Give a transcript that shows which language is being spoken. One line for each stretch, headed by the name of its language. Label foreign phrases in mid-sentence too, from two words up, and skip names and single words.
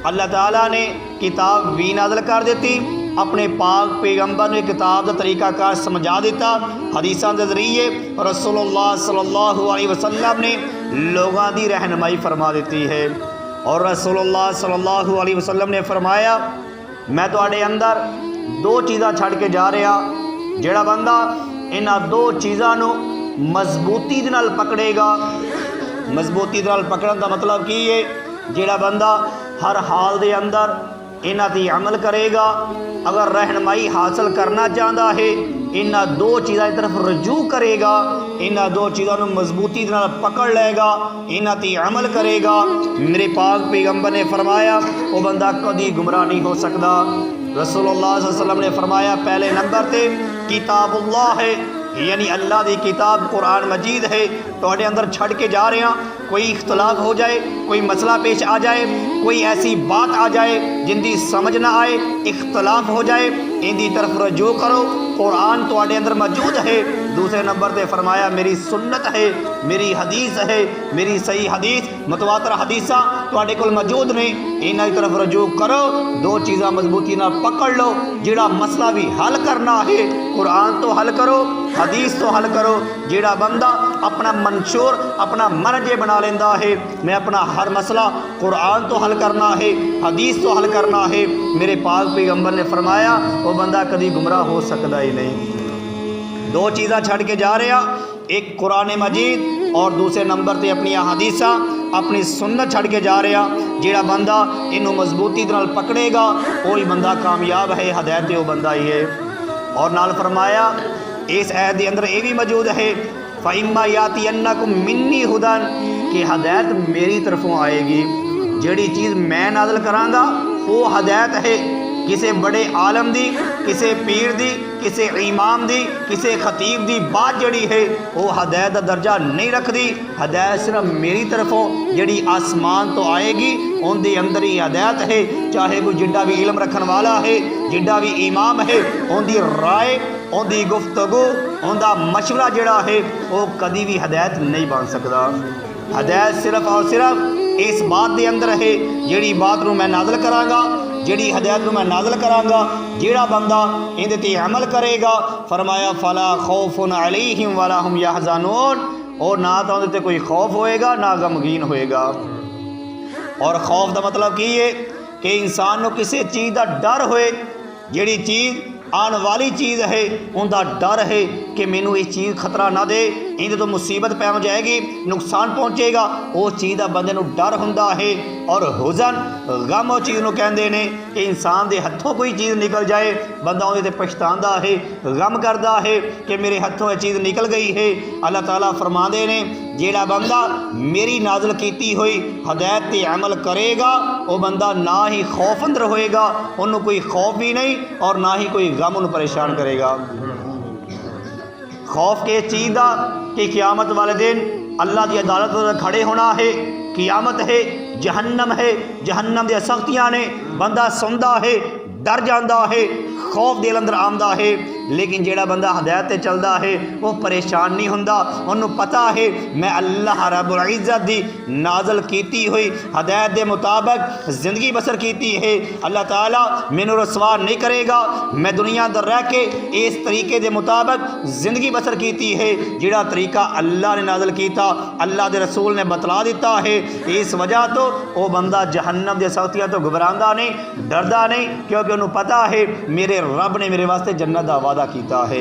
Punjabi: اللہ تعالیٰ نے کتاب بھی نازل کر دیتی، اپنے پاک پیغمبر نے کتاب کا طریقہ کار سمجھا دیتا، حدیثاں کے ذریعے رسول اللہ صلی اللہ علیہ وسلم نے لوگاں دی رہنمائی فرما دیتی ہے۔ اور رسول اللہ صلی اللہ علیہ وسلم نے فرمایا میں تواڈے اندر دو چیزاں چھڑ کے جا رہا، جڑا بندہ انہاں دو چیزاں نو مضبوطی دے نال پکڑے گا، مضبوطی دے نال پکڑن دا مطلب کی ہے جڑا بندہ ہر حال دے اندر انہاں تے عمل کرے گا، اگر رہنمائی حاصل کرنا چاہتا ہے انہاں دو چیزاں کی طرف رجوع کرے گا، انہاں دو چیزوں کو مضبوطی دے نال پکڑ لے گا، انہاں تے عمل کرے گا، میرے پاک پیغمبر نے فرمایا وہ بندہ کبھی گمراہ نہیں ہو سکتا۔ رسول اللہ صلی اللہ علیہ وسلم نے فرمایا پہلے نمبر تے کتاب اللہ ہے، یعنی اللہ دی کتاب قرآن مجید ہے، تواڈے اندر چھڑ کے جا رہے ہیں، کوئی اختلاف ہو جائے، کوئی مسئلہ پیش آ جائے، کوئی ایسی بات آ جائے جن دی سمجھ نہ آئے، اختلاف ہو جائے، ان دی طرف رجوع کرو، قرآن تواڈے اندر موجود ہے۔ دوسرے نمبر تے فرمایا میری سنت ہے، میری حدیث ہے، میری صحیح حدیث متواتر حدیثاں تواڈے کول موجود نے، انہاں دی طرف رجوع کرو، دو چیزاں مضبوطی نال پکڑ لو، جڑا مسئلہ بھی حل کرنا ہے قرآن تو حل کرو، حدیث تو حل کرو۔ جڑا بندہ اپنا منشور اپنا مرجع بنا لیندہ ہے میں اپنا ہر مسئلہ قرآن تو حل کرنا ہے، حدیث تو حل کرنا ہے، میرے پاک پیغمبر نے فرمایا وہ بندہ کبھی گمراہ ہو سکتا ہی نہیں۔ دو چیزاں چھڑ کے جا رہا، ایک قرآن مجید اور دوسرے نمبر تے اپنی حدیثاں اپنی سنت چھڑ کے جا رہا، جڑا بندہ انہوں مضبوطی دے نال پکڑے گا وہی بندہ کامیاب ہے، ہدایت وہ بندہ ہی ہے۔ اور نال فرمایا اس عہد کے اندر یہ بھی موجود ہے
Arabic: فَإِمَّا يَأْتِيَنَّكُم مِّنِّي هُدًى
Punjabi: کہ ہدایت میری طرفوں آئے گی، جڑی چیز میں نازل کراں گا وہ ہدایت ہے، کسی بڑے عالم دی، کسی پیر دی، کسی امام دی، کسی خطیب دی بات جڑی ہے وہ ہدایت دا درجہ نہیں رکھ دی، ہدایت صرف میری طرفوں جڑی آسمان تو آئے گی ان دے اندر ہی ہدایت ہے، چاہے کوئی جڈا بھی علم رکھن والا ہے، جڈا بھی امام ہے، ان دی رائے، ان دی گفتگو، ان دا مشورہ جڑا ہے وہ کدی بھی ہدایت نہیں بن سکتا۔ ہدایت صرف اور صرف اس بات دے اندر ہے جڑی بات نو میں نازل کراں گا، جڑی ہدایت نو میں نازل کراں گا، جڑا بندہ اندے تے عمل کرے گا فرمایا
Arabic: فلا خوف علیہم ولا هم یحزنون،
Punjabi: اور نہ تو اندے تے کوئی خوف ہوئے گا نہ غمگین ہوئے گا۔ اور خوف دا مطلب کی ہے کہ انسان نو کسی چیز دا ڈر ہوئے، جڑی چیز آن والی چیز ہے ان دا ڈر ہے کہ مینوں یہ چیز خطرہ نہ دے، اندے تو مصیبت پہ جائے گی، نقصان پہنچے گا، اس چیز دا بندے نو ڈر ہوندا ہے۔ اور حزن غم اس چیز نو کہندے نے کہ انسان دے ہتھوں کوئی چیز نکل جائے بندہ اندے تے پچھتاندا ہے، غم کردا ہے کہ میرے ہتھوں یہ چیز نکل گئی ہے۔ اللہ تعالیٰ فرماندے نے جیڑا بندہ میری نازل کیتی ہوئی ہدایت تے عمل کرے گا وہ بندہ نہ ہی خوف اندر ہوئے گا، انہوں کوئی خوف بھی نہیں اور نہ ہی کوئی غم انہوں پریشان کرے گا۔ خوف کے چیز دا کہ قیامت والے دن اللہ دی عدالت میں کھڑے ہونا ہے، قیامت ہے، جہنم ہے، جہنم دی سختیاں نے، بندہ سندا ہے، ڈر جاندا ہے، خوف دل اندر آمدا ہے، لیکن جیڑا بندہ ہدایت تے چلدا ہے وہ پریشان نہیں ہوندا، انہوں پتہ ہے میں اللہ رب العزت دی نازل کیتی ہوئی ہدایت دے مطابق زندگی بسر کیتی ہے، اللہ تعالیٰ مینوں رسوا نہیں کرے گا، میں دنیا اندر رہ کے اس طریقے دے مطابق زندگی بسر کیتی ہے جیڑا طریقہ اللہ نے نازل کیتا، اللہ دے رسول نے بتلا دیتا ہے، اس وجہ تو وہ بندہ جہنم دے سختیاں تو گھبراندا نہیں، ڈردا نہیں، کیونکہ انہوں پتہ ہے میرے رب نے میرے واسطے جنت دا وعدہ کیتا ہے۔